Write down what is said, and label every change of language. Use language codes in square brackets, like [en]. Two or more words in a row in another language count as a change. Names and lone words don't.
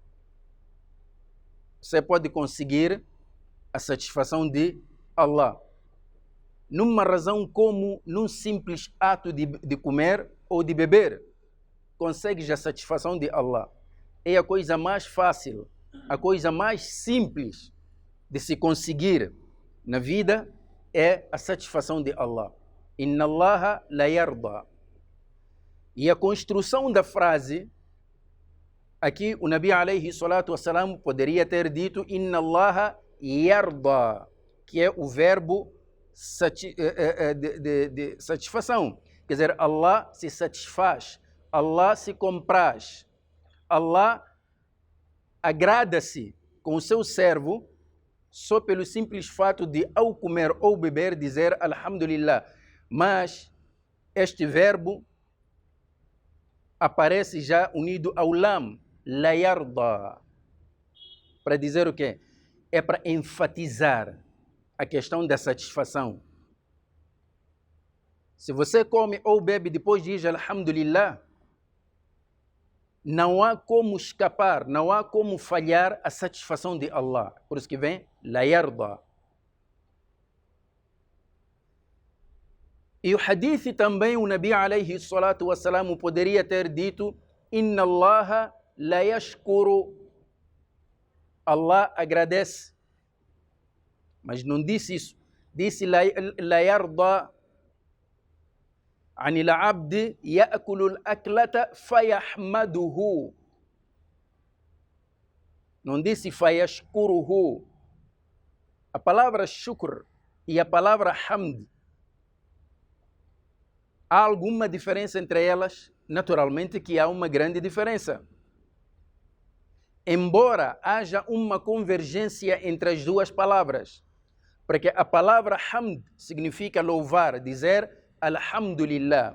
[pt] Você pode conseguir a satisfação de Allah numa razão como num simples ato de comer ou de beber. Consegues a satisfação de Allah. É a coisa mais fácil, a coisa mais simples de se conseguir na vida é a satisfação de Allah. [ar] إن الله ليرضى. [pt] E a construção da frase, aqui o Nabi [ar] عليه الصلاة والسلام [pt] poderia ter dito [ar] إن الله يرضى, [pt] que é o verbo de satisfação. Quer dizer, Allah se satisfaz, Allah se compraz, Allah agrada-se com o seu servo só pelo simples fato de, ao comer ou beber, dizer Alhamdulillah. Mas este verbo aparece já unido ao lam, [ar] ليرضى. [pt] Para dizer o quê? É para enfatizar a questão da satisfação. Se você come ou bebe depois diz Alhamdulillah, não há como escapar, não há como falhar a satisfação de Allah. Por isso que vem [ar] ليرضى. [pt] E o hadith também, o Nabi [ar] عليه الصلاة والسلام [pt] poderia ter dito [ar] إن الله ليشكر. [pt] Allah agradece. Mas não disse isso. Disse [ar] ليرضى عن العبد يأكل الأكلة فيحمده. [pt] Não disse fayashkuruhu. A palavra shukr e a palavra hamd, há alguma diferença entre elas? Naturalmente que há uma grande diferença. Embora haja uma convergência entre as duas palavras, porque a palavra hamd significa louvar, dizer Alhamdulillah.